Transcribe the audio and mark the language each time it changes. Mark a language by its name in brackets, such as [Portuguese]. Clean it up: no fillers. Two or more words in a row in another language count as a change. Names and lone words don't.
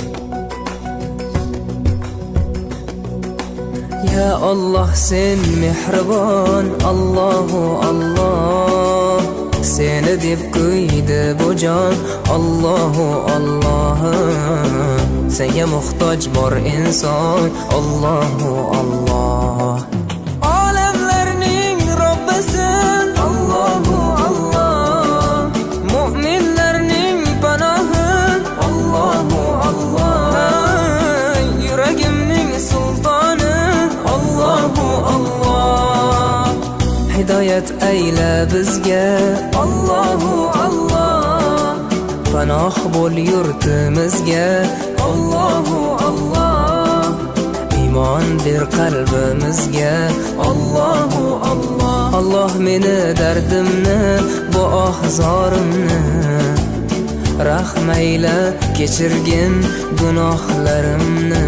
[Uzbek] Ya Allah sen mehribon, [Arabic] Allahu Allah. [Uzbek] Seni deb qo'ydi bu jon, [Arabic] Allahu Allah. [Uzbek] Senga muhtoj bor inson, [Arabic] Allahu Allah. [Uzbek] Olamlarning Robbisin, [Arabic] Allahu Allah. [Uzbek] Mu'minlarning panohi, [Arabic] Allahu Allah. [Uzbek] Yuragimning sultoni, [Arabic] Allahu Allah. [Uzbek] Hidayat ayla bizga, [Arabic] Allahu Allah. [Uzbek] Panoh bo'l yurtimizga, [Arabic] Allahu Allah. [Uzbek] Iymon ber qalbimizga, [Arabic] Allahu Allah. [Uzbek] Allah meni dardimni, bu ohzorimni rahmayla kechirgin gunohlarimni.